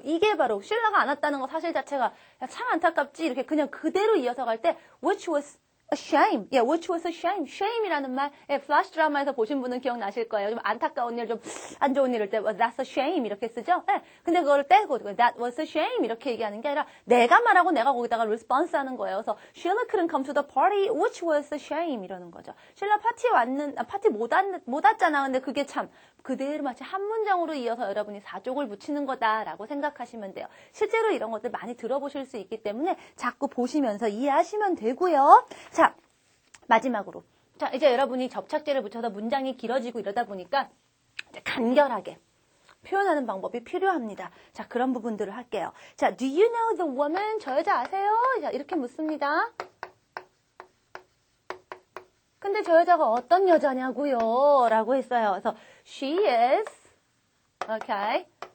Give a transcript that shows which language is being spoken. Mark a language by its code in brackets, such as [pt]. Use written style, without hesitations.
[ko] 이게 바로 쉴라가 안 왔다는 거 사실 자체가 야, 참 안타깝지 이렇게 그냥 그대로 이어서 갈 때 [en] which was a shame. [ko] 예, [en] which was a shame. [ko] shame이라는 말, 예, 플래시 드라마에서 보신 분은 기억나실 거예요. 좀 안타까운 일, 좀 안 좋은 일일 때 [en] that's a shame [ko] 이렇게 쓰죠. 예, 근데 그거를 떼고 [en] that was a shame [ko] 이렇게 얘기하는 게 아니라 내가 말하고 내가 거기다가 response 하는 거예요. 그래서 [en] Sheila couldn't come to the party, which was a shame [ko] 이러는 거죠. Sheila 파티 못 왔잖아. 근데 그게 참 그대로 마치 한 문장으로 이어서 여러분이 사족을 붙이는 거다라고 생각하시면 돼요. 실제로 이런 것들 많이 들어보실 수 있기 때문에 자꾸 보시면서 이해하시면 되고요. 자, 마지막으로. 자, 이제 여러분이 접착제를 붙여서 문장이 길어지고 이러다 보니까 이제 간결하게 표현하는 방법이 필요합니다. 자, 그런 부분들을 할게요. 자, [en] do you know the woman? [ko] 저 여자 아세요? 자, 이렇게 묻습니다. 근데 저 여자가 어떤 여자냐고요? 라고 했어요. 그래서 [en] she is okay.